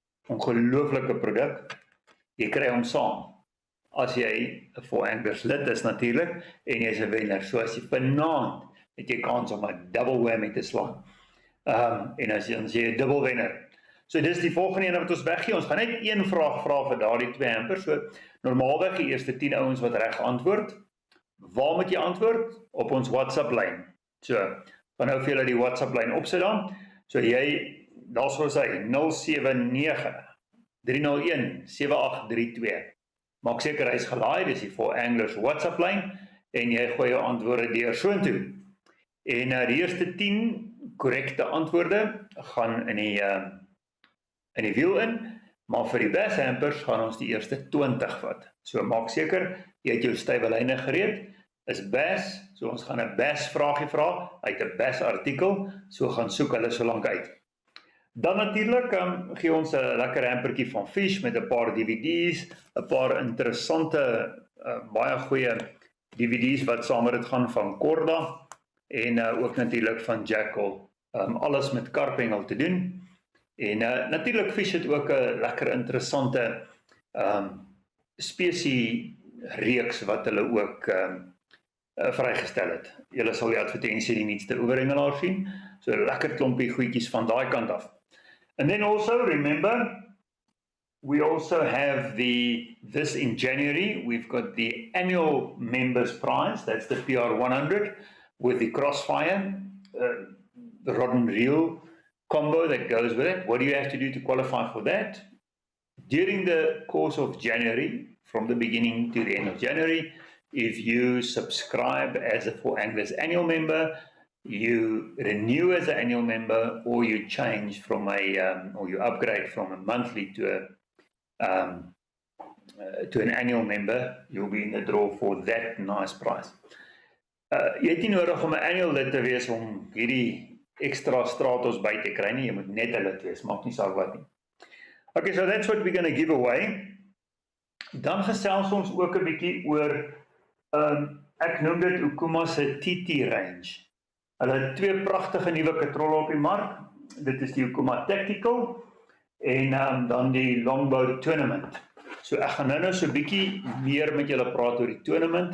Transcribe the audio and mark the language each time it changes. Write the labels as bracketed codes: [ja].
[af] Ongelooflike produk. Jy kry hom saam. As jy 'n For Anglers lid is natuurlik, en jy is 'n wenner. So as jy vanaand het jy kans om 'n double whammy te slaan. En as jy 'n dubbel wenner. So dis die volgende ene wat ons weggee. Ons gaan net een vraag vra vir daardie 2 hampers. So normaalweg die eerste 10 ouens wat reg antwoord. Waar moet jy antwoord? Op ons WhatsApp lyn. So, van nou vir julle die WhatsApp lyn opsit dan. So jy, daar sal sy 079 301 7832. Maak seker hy is gelaai, dis die For Anglers WhatsApp lyn en jy gooi jou antwoorde deur soontoe. En die eerste 10 korrekte antwoorde gaan in die wiel in, maar vir die bass hampers gaan ons die eerste 20 vat. So maak seker jy het jou stywylyne gereed. Is bass, so ons gaan 'n bass vraagie vra uit 'n bass artikel, so gaan soek hulle so lank uit. Dan natuurlik gee ons 'n lekker hampertjie van fish met 'n paar DVD's, 'n paar interessante baie goeie DVD's wat saam met dit gaan van Korda en ook natuurlik van Jackal. Alles met karpengel te doen. En natuurlik fish het ook 'n lekker interessante spesie reeks wat hulle ook vrygestel het. Julle sal die advertensie die nuutste oeverengelaar sien. So 'n lekker klompie goedjies van daai kant af. [en] And then also remember, we also have this in January, we've got the annual members prize, that's the PR100 with the Crossfire, the rod and reel combo that goes with it. What do you have to do to qualify for that? During the course of January, from the beginning to the end of January, if you subscribe as a For Anglers annual member, you renew as an annual member, or you change from or you upgrade from a monthly to an annual member, you'll be in the draw for that nice price. [af] Jy het nie nodig om 'n annual lid te wees om hierdie extra stratos by te kry nie, jy moet net 'n lid wees, maak nie saak wat nie. [en] Okay, so that's what we're going to give away. [af] Dan gesels ons ook 'n bietjie oor ek noem dit Okuma se TT range. Hulle het twee pragtige nuwe katrolle op die mark. Dit is die Okuma Tactical en dan die Longbow Tournament. So ek gaan nou so 'n bietjie meer met julle praat oor die tournament.